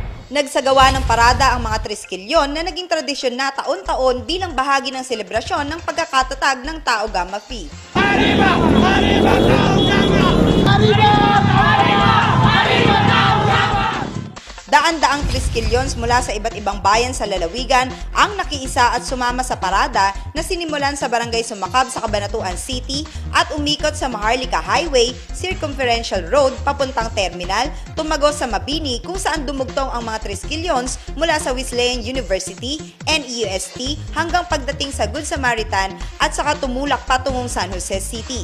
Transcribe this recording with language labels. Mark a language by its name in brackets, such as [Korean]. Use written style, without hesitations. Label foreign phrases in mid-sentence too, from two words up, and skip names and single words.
[Filipino] Nagsagawa ng parada ang mga Triskelion na naging tradisyon na taon-taon bilang bahagi ng selebrasyon ng pagkakatatag ng Tao Gama Phi. [Spanish] Arriba! Arriba! Tao Gama! Arriba! Arriba! Arriba! Tao Gama! [Filipino] Daan-daang Triskelions mula sa iba't ibang bayan sa lalawigan ang nakiisa at sumama sa parada na sinimulan sa Barangay Sumakab sa Cabanatuan City at umikot sa Maharlika Highway, Circumferential Road papuntang Terminal, tumagos sa Mabini kung saan dumugtong ang mga Triskelions mula sa Wesleyan University, NEUST hanggang pagdating sa Good Samaritan at saka tumulak patungong San Jose City.